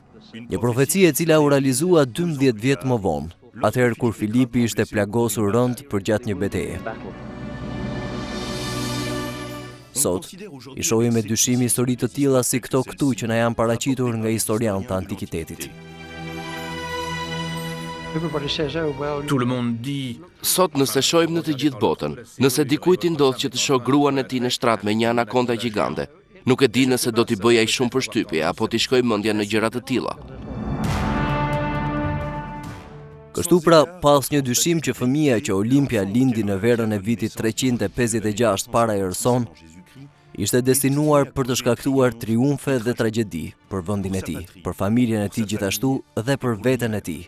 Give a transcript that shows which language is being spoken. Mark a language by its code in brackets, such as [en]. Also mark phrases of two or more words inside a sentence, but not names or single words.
[sq] Një profeci e cila u realizua 12 vjet më vonë, atëherë kur Filipi ishte plagosur rënd përgjatë një betejë. Sot, i shohim me dyshim histori të tilla si këto këtu që na janë paraqitur nga historianët të antikitetit. [fr] Tout le monde dit [sq] Sot nëse shohim në të gjithë botën, nëse dikujt i ndodh që të shoh gruan e tij në shtrat me një anakonda gjigande, nuk e di nëse do t'i bëj ai shumë përshtypje apo t'i shkoj mendja në gjëra të tilla. Kështu pra, pas një dyshim që fëmia që Olimpia lindi në verën e vitit 356 para erëson, ishte destinuar për të shkaktuar triumfe dhe tragjedi për vendin e tij, për familjen e tij gjithashtu dhe për veten e tij.